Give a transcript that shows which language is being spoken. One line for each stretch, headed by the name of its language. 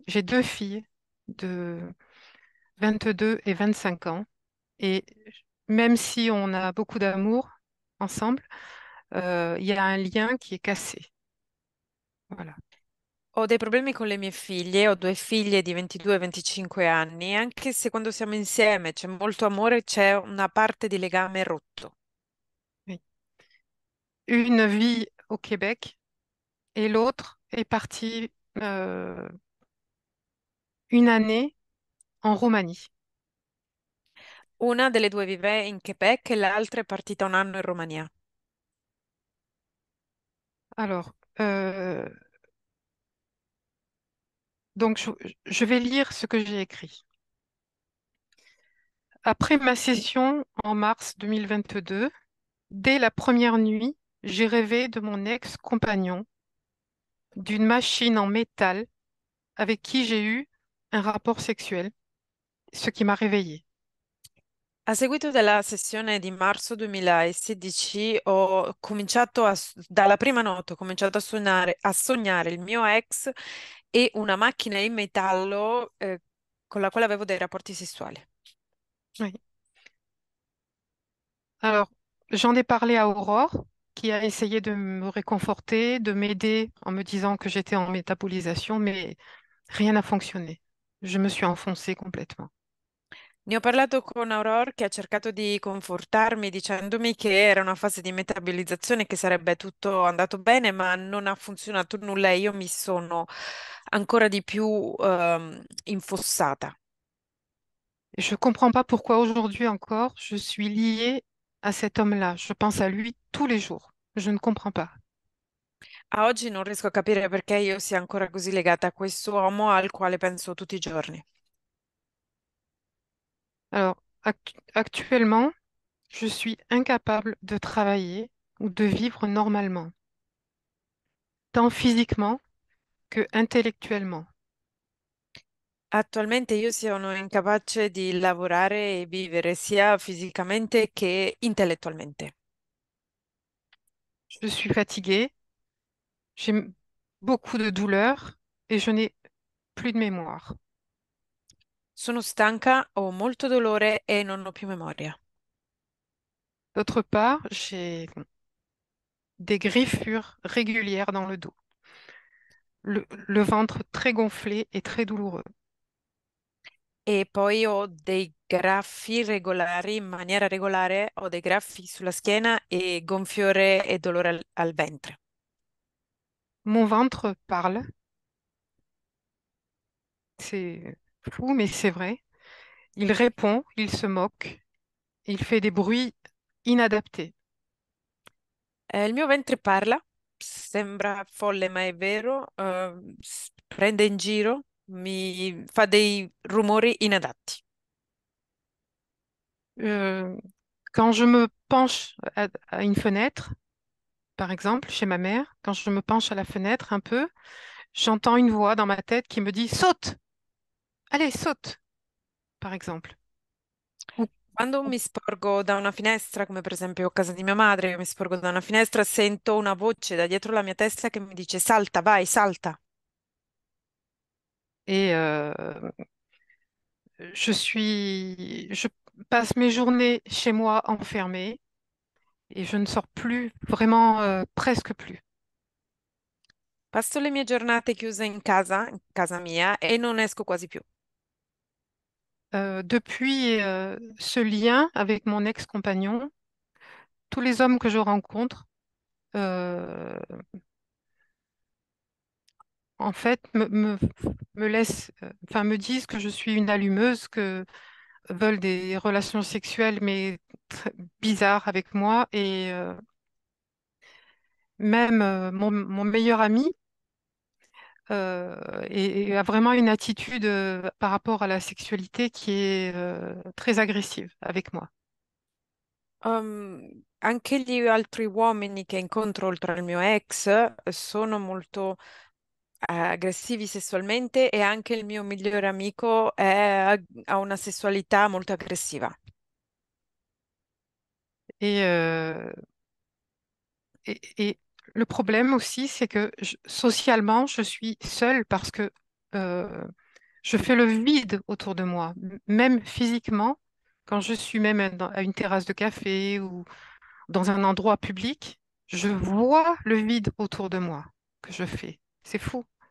French: J'ai deux filles de 22 et 25 ans. Et même si on a beaucoup d'amour ensemble, il y a un lien qui est cassé. Voilà.
Italian: Ho dei problemi con le mie figlie, ho due figlie di 22 e 25 anni, anche se quando siamo insieme c'è molto amore, c'è una parte di legame rotto.
French: Oui. Une vit au Québec et l'autre est partie une année en Roumanie.
Italian: Una delle due vive in Quebec e l'altra è partita un anno in Romania.
French: Alors, donc je vais lire ce que j'ai écrit. Après ma session en mars 2022, dès la première nuit, j'ai rêvé de mon ex-compagnon, d'une machine en métal avec qui j'ai eu un rapport sexuel, ce qui m'a réveillée.
Italian: A seguito della sessione di marzo 2016 ho cominciato dalla prima notte ho cominciato a sognare il mio ex e una macchina in metallo con la quale avevo dei rapporti sessuali.
French: Oui. Alors, j'en ai parlé à Aurore, qui a essayé de me réconforter, de m'aider en me disant que j'étais en métabolisation, mais rien n'a fonctionné. Je me suis enfoncée complètement.
Italian: Ne ho parlato con Aurore che ha cercato di confortarmi dicendomi che era una fase di metabolizzazione, che sarebbe tutto andato bene, ma non ha funzionato nulla e io mi sono ancora di più infossata.
French: Et je ne comprends pas pourquoi aujourd'hui encore je suis liée à cet homme-là. Je pense à lui tous les jours. Je ne comprends pas.
Italian: A oggi non riesco a capire perché io sia ancora così legata a questo uomo al quale penso tutti i giorni.
French: Alors, actuellement, je suis incapable de travailler ou de vivre normalement, tant physiquement que intellectuellement.
Italian: Attualmente io sono incapace di lavorare e vivere sia fisicamente che intellettualmente.
French: Je suis fatiguée, j'ai beaucoup de douleurs et je n'ai plus de mémoire.
Italian: Sono stanca, ho molto dolore e non ho più memoria.
French: D'autre part, j'ai des griffures régulières dans le dos, le ventre très gonflé et très douloureux.
Italian: E poi ho dei graffi regolari, in maniera regolare, ho dei graffi sulla schiena e gonfiore e dolore al ventre.
French: Mon ventre parle, c'est fou, mais c'est vrai. Il répond, il se moque, il fait des bruits inadaptés.
Italian: Il mio ventre parla, sembra folle ma è vero, prende in giro, mi fa dei rumori inadatti.
French: Euh, Quand je me penche à une fenêtre, par exemple, chez ma mère, quand je me penche à la fenêtre un peu, j'entends une voix dans ma tête qui me dit saute, allez, saute, par exemple. Ou-
Italian: Quando mi sporgo da una finestra, come per esempio a casa di mia madre, io mi sporgo da una finestra, sento una voce da dietro la mia testa che mi dice salta, vai, salta.
French: Et je passe mes journées chez moi enfermée et je ne sors plus, vraiment, presque plus.
Italian: Passo le mie giornate chiuse in casa mia, e non esco quasi più.
French: Depuis ce lien avec mon ex-compagnon, tous les hommes que je rencontre, euh, en fait, me laissent, enfin, me disent que je suis une allumeuse, que veulent des relations sexuelles, mais bizarres avec moi. Et même mon meilleur ami et a vraiment une attitude par rapport à la sexualité qui est très agressive avec moi.
Italian: Anche gli altri uomini che incontro oltre al mio ex sono molto aggressivi sessualmente e anche il mio migliore amico ha una sessualità molto aggressiva.
French: Et, euh, et le problème aussi, c'est que socialement, je suis seule parce que euh, je fais le vide autour de moi, même physiquement, quand je suis même à une terrasse de café ou dans un endroit public, je vois le vide autour de moi que je fais. C'est fou.